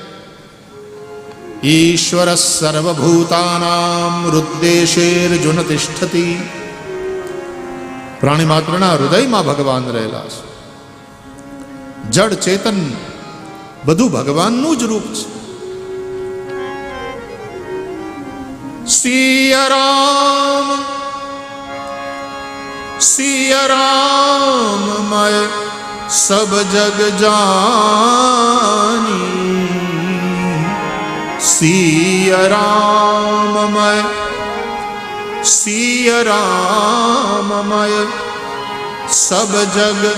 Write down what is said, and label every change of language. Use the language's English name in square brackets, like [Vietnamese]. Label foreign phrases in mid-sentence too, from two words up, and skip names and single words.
[Sanskrit] ઈશ્વર સર્વભૂતાનામ હૃદ્દેશેર્જુન તિષ્ઠતિ. [Gujarati] પ્રાણી માત્રના હૃદયમાં ભગવાન રહેલા છે. જડ ચેતન બધું ભગવાનનું જ રૂપ છે. [Awadhi] सिया राम मैं सब जग जानी, सिया राम मैं सब जग